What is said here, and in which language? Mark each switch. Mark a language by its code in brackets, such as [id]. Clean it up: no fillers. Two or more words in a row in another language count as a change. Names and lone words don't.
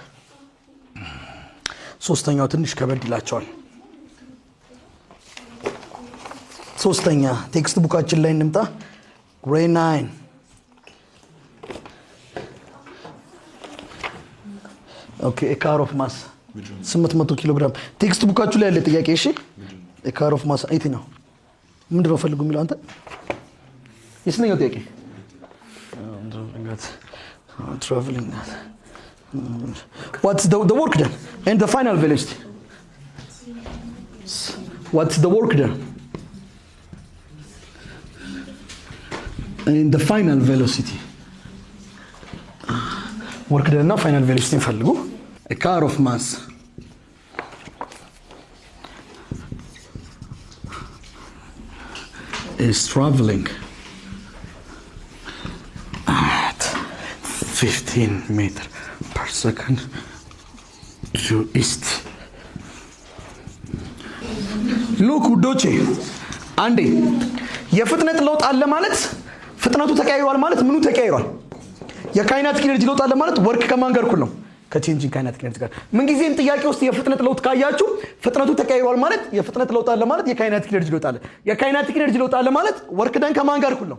[am] ሶስተኛው ትንሽ ከበድ ይላቸዋል። ሶስተኛ ቴክስት ቡካችን ላይ እንምጣ። ግሬድ 9 ኦኬ [en] a car of mass 800 kilogram [am] ቴክስት ቡካችሁ ላይ ያለ ጥያቄ። እሺ [en] a car of mass eight [am] ነው ምንድነው ፈልጉ የሚለው አንተ የስንተኛው ጥያቄ? [en] traveling what's the work done and the final velocity? What's the work done and the final velocity? work done እና final velocity ፈልጉ። a car of mass is traveling at 15 meters per second to east. [am] ሉክ ውዶቼ አንዴ የፍጥነት ለውጥ አለ ማለት ፍጥነቱ ተቀያይሯል ማለት ምኑ ተቀያይሯል? [en] kinetic energy [am] ለውጥ አለ ማለት ወርክ ከማን ጋር እኩል ነው? [en] changing kinetic energy [am] ጋር። ምን ጊዜም ጥያቄ ውስጥ የፍጥነት ለውጥ ካያችሁ ፍጥነቱ ተቀያይሯል ማለት የፍጥነት ለውጥ አለ ማለት [en] kinetic energy [am] ለውጥ አለ። [en] kinetic energy [am] ለውጥ አለ ማለት [en] work done [am] ከማን ጋር እኩል ነው?